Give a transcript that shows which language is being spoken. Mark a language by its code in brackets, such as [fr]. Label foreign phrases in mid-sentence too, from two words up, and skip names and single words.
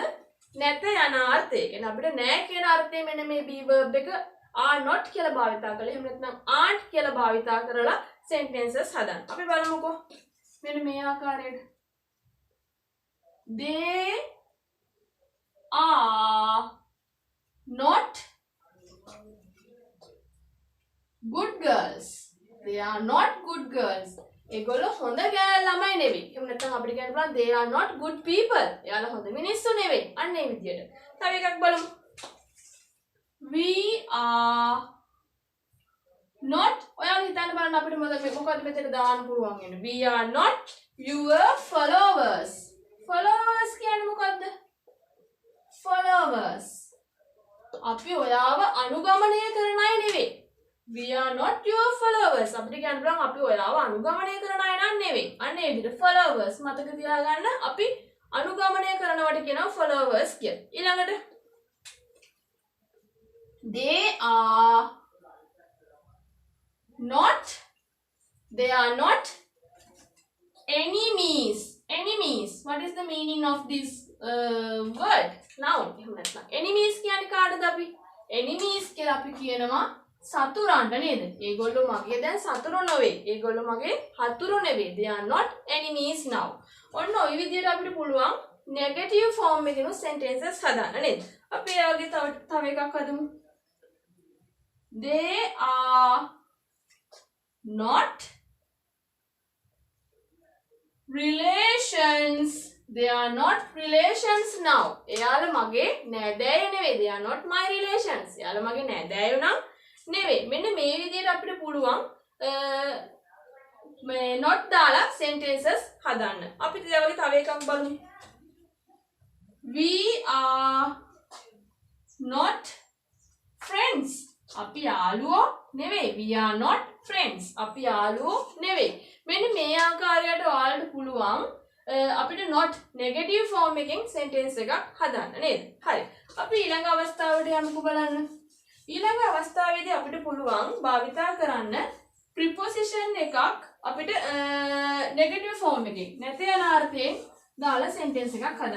[si] නැත යන අර්ථය. කියන්නේ අපිට නෑ කියන අර්ථය මෙන්න මේ [en] be verb [si] එක [en] are not [si] කියලා භාවිතා කරලා එහෙම නැත්නම් aren't කියලා භාවිතා කරලා sentences හදන්න. අපි බලමුකෝ. මෙන්න මේ ආකාරයට. [en] They are not good girls. They are not good girls. [si] ඒගොල්ලෝ හොඳ ළමයි නෙවෙයි. එහෙම නැත්නම් අපිට කියන්න පුළුවන් [en] they are not good people. [si] එයාලා හොඳ මිනිස්සු නෙවෙයි. අන්න ඒ විදියට. තව එකක් බලමු. [en] We are not [si] ඔයාලා හිතන්න බලන්න අපිට මොකද මෙතන දාන්න පුළුවන් වෙන්නේ. [en] We are not your followers. [si] followers කියන්නේ මොකද්ද? followers. අපි ඔයාව අනුගමනය කරන අය නෙවෙයි. [en] We are not your followers. [si] අපිට කියන්න පුළුවන් අපි ඔයාව අනුගමනය කරන අය නන් නෙවෙයි. අන්න ඒ විදිහට followers මතක තියාගන්න අපි අනුගමනය කරනවට කියනවා followers කියලා. [en] ඊළඟට they are not enemies. Enemies. What is the meaning of this word? [si] Noun. Enemies කියන්නේ කාටද අපි? Enemies කියලා අපි කියනවා සතුරන්ට නේද? ඒගොල්ලෝ මගේ දැන් සතුරු නෙවෙයි. ඒගොල්ලෝ මගේ හතුරු නෙවෙයි. [en] They are not enemies now. [si] ඔන්න ඔය විදිහට අපිට පුළුවන් [en] negative form [si] එකකින් sentences හදාන්න නේද? අපි ඒ වගේ තව එකක් හදමු. [en] They are not relations. They are not relations now. [si] එයාලා මගේ නෑදෑයෝ නෙවෙයි. [en] They are not my relations. [si] එයාලා මගේ නෑදෑයෝ නම් නෙවෙයි. මෙන්න මේ විදිහට අපිට පුළුවන් මේ not දාලා sentences හදන්න. අපි ඒ වගේ තව එකක් බලමු. [en] We are not friends. [si] අපි යාළුවෝ නෙවෙයි. [en] We are not friends. [si] අපි යාළුවෝ නෙවෙයි. මෙන්න මේ ආකාරයට ඔයාලට පුළුවන් අපිට [en] not negative form [si] එකෙන් sentence එකක් හදන්න නේද? හරි. අපි ඊළඟ අවස්ථාවට යමුකෝ බලන්න. ඊළඟ අවස්ථාවේදී අපිට පුළුවන් භාවිතා කරන්න preposition එකක් අපිට [en] negative form [si] එකකින් නැති යන අර්ථයෙන් දාලා sentence එකක් හදන්න.